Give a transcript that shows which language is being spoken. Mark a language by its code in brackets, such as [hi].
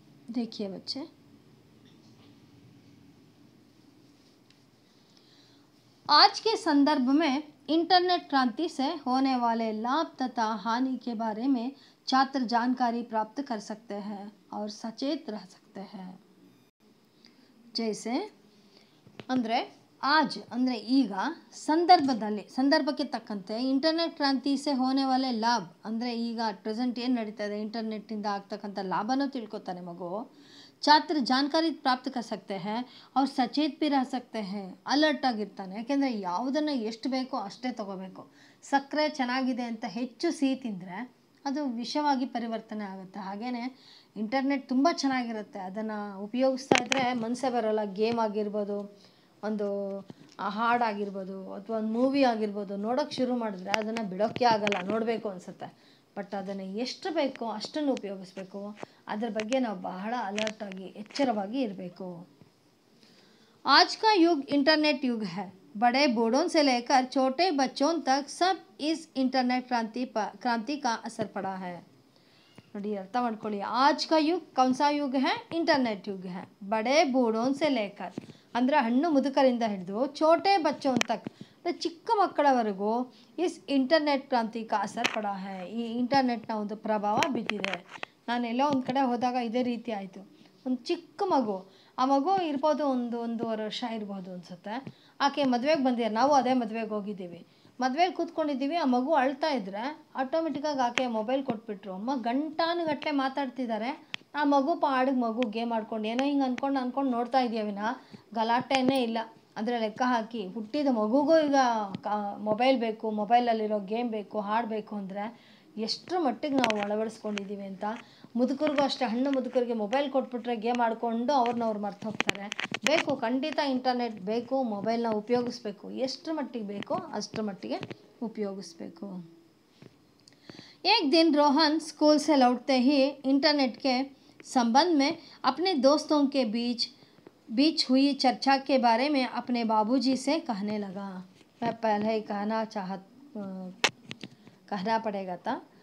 [hi] देखिए बच्चे, आज के संदर्भ में इंटरनेट क्रांति से होने वाले लाभ तथा हानि के बारे में छात्र जानकारी प्राप्त कर सकते हैं और सचेत रह सकते हैं. जैसे [kn] ಅಂದರೆ [hi] आज [kn] ಅಂದರೆ ಈಗ ಸಂದರ್ಭಕ್ಕೆ ತಕ್ಕಂತೆ ಇಂಟರ್ನೆಟ್ ಕ್ರಾಂತಿ [hi] ಸೆ ಹೋನೆ ವಾಲೆ ಲಾಭ [kn] ಅಂದರೆ ಈಗ ಪ್ರೆಸೆಂಟ್ ಏನು ನಡೀತಾ ಇದೆ ಇಂಟರ್ನೆಟ್ಟಿಂದ ಆಗ್ತಕ್ಕಂಥ ಲಾಭನೂ ತಿಳ್ಕೊತಾನೆ ಮಗು. [hi] ಛಾತ್ರ ಜಾಣಕಾರಿ ಪ್ರಾಪ್ತ कर सकते हैं और सचेत भी रह सकते हैं. [kn] ಅಲರ್ಟ್ ಆಗಿರ್ತಾನೆ. ಯಾಕೆಂದರೆ ಯಾವುದನ್ನು ಎಷ್ಟು ಬೇಕೋ ಅಷ್ಟೇ ತಗೋಬೇಕು. ಸಕ್ಕರೆ ಚೆನ್ನಾಗಿದೆ ಅಂತ ಹೆಚ್ಚು ಸಿಹಿ ತಿಂದರೆ ಅದು ವಿಷವಾಗಿ ಪರಿವರ್ತನೆ ಆಗುತ್ತೆ. ಹಾಗೆಯೇ ಇಂಟರ್ನೆಟ್ ತುಂಬ ಚೆನ್ನಾಗಿರುತ್ತೆ, ಅದನ್ನು ಉಪಯೋಗಿಸ್ತಾ ಇದ್ದರೆ ಮನಸ್ಸೇ ಬರೋಲ್ಲ. ಗೇಮ್ ಆಗಿರ್ಬೋದು, ಒಂದು ಹಾಡಾಗಿರ್ಬೋದು ಅಥವಾ ಒಂದು ಮೂವಿ ಆಗಿರ್ಬೋದು, ನೋಡೋಕ್ಕೆ ಶುರು ಮಾಡಿದ್ರೆ ಅದನ್ನು ಬಿಡೋಕ್ಕೆ ಆಗಲ್ಲ, ನೋಡಬೇಕು ಅನಿಸುತ್ತೆ. ಬಟ್ ಅದನ್ನು ಎಷ್ಟು ಬೇಕೋ ಅಷ್ಟನ್ನು ಉಪಯೋಗಿಸ್ಬೇಕು. ಅದರ ಬಗ್ಗೆ ನಾವು ಬಹಳ ಅಲರ್ಟಾಗಿ ಎಚ್ಚರವಾಗಿ ಇರಬೇಕು. [hi] आज का युग इंटरनेट युग है. बड़े बूढ़ों से लेकर छोटे बच्चों तक सब इस इंटरनेट क्रांति का असर पड़ा है. [kn] ನೋಡಿ ಅರ್ಥ ಮಾಡ್ಕೊಳ್ಳಿ. [hi] आज का युग कौन सा युग है? इंटरनेट युग है. बड़े बूढ़ों से लेकर [kn] ಅಂದರೆ ಹಣ್ಣು ಮುದುಕರಿಂದ ಹಿಡಿದು [hi] ಛೋಟೆ ಬಚ್ಚೋನ್ ತಕ್ [kn] ಚಿಕ್ಕ ಮಕ್ಕಳವರೆಗೂ [hi] ಇಸ್ ಇಂಟರ್ನೆಟ್ ಕ್ರಾಂತಿ ಕಾ ಅಸರ್ ಪಡ ಹೈ. [kn] ಈ ಇಂಟರ್ನೆಟ್ನ ಒಂದು ಪ್ರಭಾವ ಬಿದ್ದಿದೆ. ನಾನೆಲ್ಲೋ ಒಂದು ಕಡೆ ಹೋದಾಗ ಇದೇ ರೀತಿ ಆಯಿತು. ಒಂದು ಚಿಕ್ಕ ಮಗು, ಆ ಮಗು ಇರ್ಬೋದು ಒಂದೂವರೆ ವರ್ಷ ಇರ್ಬೋದು ಅನಿಸುತ್ತೆ. ಆಕೆ ಮದುವೆಗೆ ಬಂದಿದ್ದಾರೆ, ನಾವು ಅದೇ ಮದುವೆಗೆ ಹೋಗಿದ್ದೀವಿ. ಮದುವೆಗೆ ಕೂತ್ಕೊಂಡಿದ್ದೀವಿ, ಆ ಮಗು ಅಳ್ತಾ ಇದ್ದರೆ ಆಟೋಮೆಟಿಕ್ಕಾಗಿ ಆಕೆ ಮೊಬೈಲ್ ಕೊಟ್ಬಿಟ್ರು. ಅಮ್ಮ ಗಂಟಾನುಗಟ್ಟಲೆ ಮಾತಾಡ್ತಿದ್ದಾರೆ, ಆ ಮಗು ಪಾಡಿಗೆ ಮಗು ಗೇಮ್ ಆಡ್ಕೊಂಡು ಏನೋ ಹಿಂಗೆ ಅಂದ್ಕೊಂಡು ನೋಡ್ತಾ ಇದೆಯಾ ವಿನ ಗಲಾಟೆನೇ ಇಲ್ಲ. ಅಂದರೆ ಲೆಕ್ಕ ಹಾಕಿ ಹುಟ್ಟಿದ ಮಗುಗೂ ಈಗ ಮೊಬೈಲ್ ಬೇಕು, ಮೊಬೈಲಲ್ಲಿರೋ ಗೇಮ್ ಬೇಕು, ಹಾಡಬೇಕು ಅಂದರೆ ಎಷ್ಟರ ಮಟ್ಟಿಗೆ ನಾವು ಅಳವಡಿಸ್ಕೊಂಡಿದ್ದೀವಿ ಅಂತ. ಮುದುಕರಿಗೂ ಅಷ್ಟೇ, ಹಣ್ಣು ಮುದುಕರಿಗೆ ಮೊಬೈಲ್ ಕೊಟ್ಬಿಟ್ರೆ ಗೇಮ್ ಆಡಿಕೊಂಡು ಅವ್ರನ್ನವ್ರು ಮರ್ತು ಹೋಗ್ತಾರೆ. ಬೇಕು, ಖಂಡಿತ ಇಂಟರ್ನೆಟ್ ಬೇಕು, ಮೊಬೈಲ್ನ ಉಪಯೋಗಿಸ್ಬೇಕು. ಎಷ್ಟರ ಮಟ್ಟಿಗೆ ಬೇಕೋ ಅಷ್ಟರ ಮಟ್ಟಿಗೆ ಉಪಯೋಗಿಸ್ಬೇಕು. [hi] एक दिन रोहन स्कूल से लौटते ही इंटरनेट के संबंध में अपने दोस्तों के बीच हुई चर्चा के बारे में अपने बाबूजी से कहने लगा. मैं पहले ही कहना पड़ेगा था.